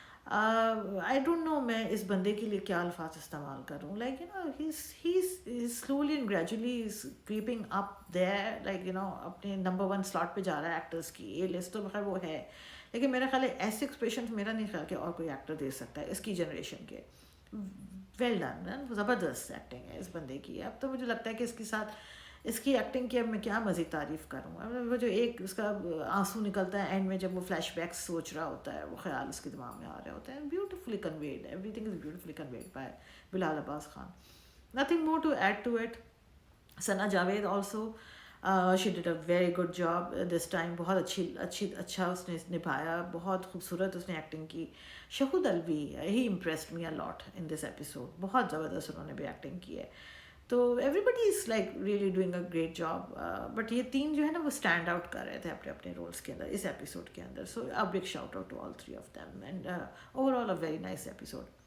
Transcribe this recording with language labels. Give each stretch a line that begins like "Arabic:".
English: I don't know
Urdu: میں اس بندے کے لیے کیا الفاظ استعمال کروں.
English: Like he's slowly and gradually is creeping up there, like
Urdu: اپنے نمبر 1 slot پہ جا رہا ہے ایکٹرس کی. یہ لسٹ تو بخیر وہ ہے, لیکن میرا خیال ہے ایسے ایکسپریشن میرا نہیں خیال کہ اور کوئی ایکٹر دے سکتا ہے اس کی جنریشن کے.
English: well done,
Urdu: زبردست ایکٹنگ ہے اس بندے کی. اب تو مجھے لگتا ہے کہ اس کے ساتھ اس کی ایکٹنگ کی اب میں کیا مزید تعریف کروں. وہ جو ایک اس کا آنسو نکلتا ہے اینڈ میں جب وہ فلیش بیک سوچ رہا ہوتا ہے, وہ خیال اس کے دماغ میں آ رہے ہوتے ہیں.
English: Beautifully conveyed, everything is beautifully conveyed by Bilal Abbas Khan. Nothing more to add to it. Sana Javed also, she did a very good job this time.
Urdu: بہت اچھا اس نے نبھایا, بہت خوبصورت اس نے ایکٹنگ کی.
English: Shahood Alvi, he impressed me a lot in this episode.
Urdu: بہت زبردست انہوں نے بھی ایکٹنگ کی ہے.
English: تو everybody is like really doing a great job.
Urdu: But یہ 3 جو ہے نا وہ اسٹینڈ آؤٹ کر رہے تھے اپنے اپنے رولس کے اندر اس ایپیسوڈ کے اندر.
English: So a big shout out to all 3 of them and overall a very nice episode.